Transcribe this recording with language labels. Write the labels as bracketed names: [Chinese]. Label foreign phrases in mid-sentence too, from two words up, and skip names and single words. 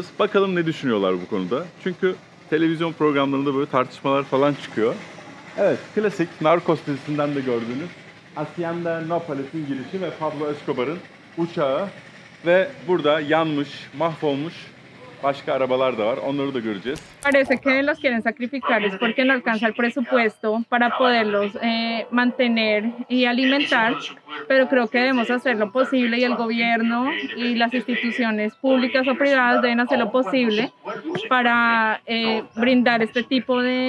[Turkish] Bakalım ne düşünüyorlar bu konuda. Çünkü televizyon programlarında böyle tartışmalar falan çıkıyor. Evet, klasik Narcos dizisinden de gördüğünüz Hacienda Nopales'in girişi ve Pablo Escobar'ın uçağı ve burada yanmış, mahvolmuş başka arabalar da var. Onları da göreceğiz. [Spanish] Parece que los quieren sacrificar es porque no alcanza el presupuesto para poderlos mantener y alimentar, pero creo que debemos hacer lo posible y el gobierno y las instituciones públicas o privadas deben hacer lo posible para brindar este tipo